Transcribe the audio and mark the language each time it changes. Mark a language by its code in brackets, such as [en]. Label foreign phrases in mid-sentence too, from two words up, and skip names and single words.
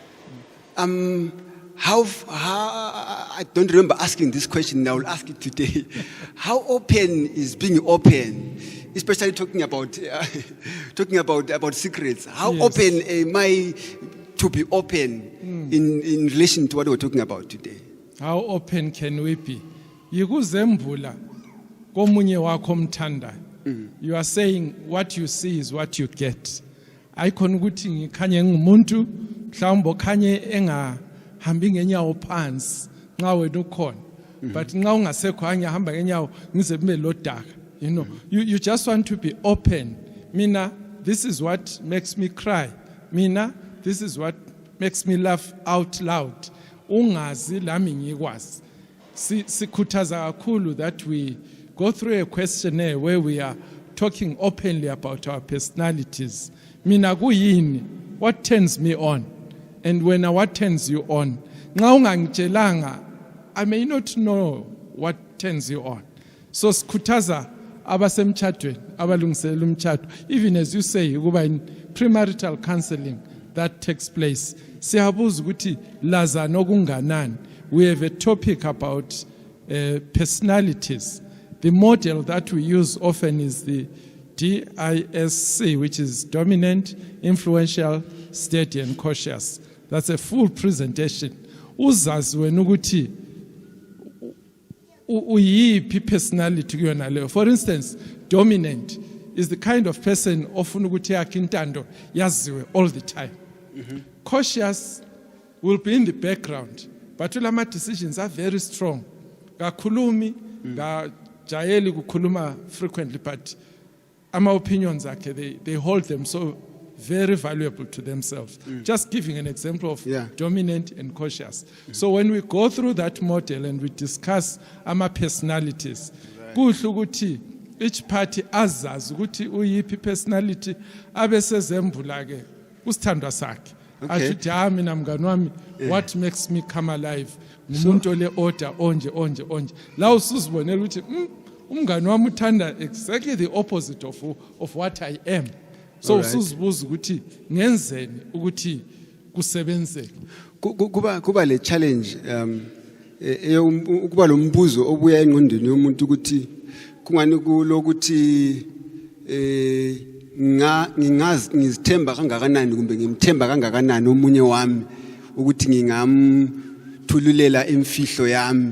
[en] How I don't remember asking this question. I will ask it today. How open is being open, especially talking about secrets? How Yes. open am I to be open in relation to what we're talking about today? How open can we be? [nd] Yikuzembula komunye wakho omthandayo. [en] You are saying what you see is what you get. [nd] Ayikhona ukuthi ngikhanye ngumuntu mhlawumbe okhanye engahambi ngenyawo phansi nxa wena ukhona. But nxa ungasekho angihamba ngenyawo ngize kube lodaka. [en] You know, you just want to be open. Mina, this is what makes me cry. Mina, this is what makes me laugh out loud. [nd] Ungazi lami ngikwazi. Sikhuthaza kakhulu [en] that we go through a questionnaire where we are talking openly about our personalities. [nd] Mina kuyini, [en] what turns me on? And when what turns you on? [nd] Nxa ungangitshelanga, [en] I may not know what turns you on. [nd] So sikhuthaza abasemtshadweni, abalungiselela umtshado. [en] Even as you say, ukuba in premarital counseling that takes place. [nd] Siyabuza ukuthi lazana okunganani. [en] We have a topic about personalities. The model that we use often is the DISC, which is dominant, influential, steady, and cautious. That's a full presentation. [nd] Uzazi wena ukuthi uyiphi personality kuyona leyo. [en] For instance, dominant is the kind of person [nd] ofuna ukuthi yakhe intando yaziwe [en] all the time. Cautious will be in the background, but ulama decisions are very strong. [nd] Kakhulumi, jayeli kukhuluma [en] frequently, but [nd] ama opinions akhe, [en] they hold them so very valuable to themselves. Just giving an example of dominant and cautious. So when we go through that model and we discuss ama personalities, [nd] kuhle ukuthi [en] each party [nd] azazi ukuthi uyiphi [en] personality [nd] abesezembula ke kusithandwa sakhe. Ashuthi mina mngani wami, [en] what makes me come alive? Umuntu ole order onje. La usuzibonela ukuthi umngani wami uthanda exactly the opposite of what I am. So usuzibuza ukuthi ngenzeni ukuthi kusebenzeke. Kuba le challenge ukuba lo mbuzo obuya engqondweni yomuntu ukuthi kungani kulokuthi ngizithemba kangakanani kumbe ngimthemba kangakanani omunye wami ukuthi ngingamthululela imfihlo yami.